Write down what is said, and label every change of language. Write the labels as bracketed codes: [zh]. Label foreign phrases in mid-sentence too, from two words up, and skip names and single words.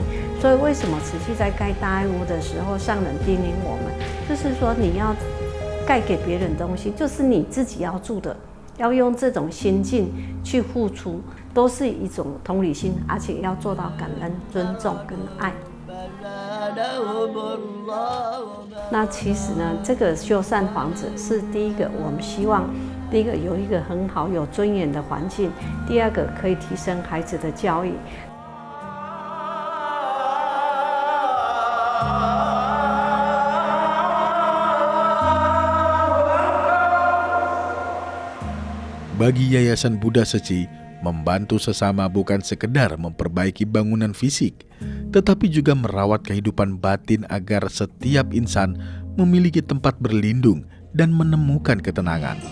[zh] 所以为什么慈济在盖大爱屋的时候，上人叮咛我们，就是说你要盖给别人东西，就是你自己要住的，要用这种心境去付出，都是一种同理心，而且要做到感恩、尊重跟爱。那其实呢，这个修缮房子是第一个，我们希望。第一个有一个很好有尊严的环境，第二个可以提升孩子的教育。 [id] Bagi Yayasan Buddha Seci, membantu sesama bukan sekedar memperbaiki bangunan fisik, tetapi juga merawat kehidupan batin agar setiap insan memiliki tempat berlindung dan menemukan ketenangan.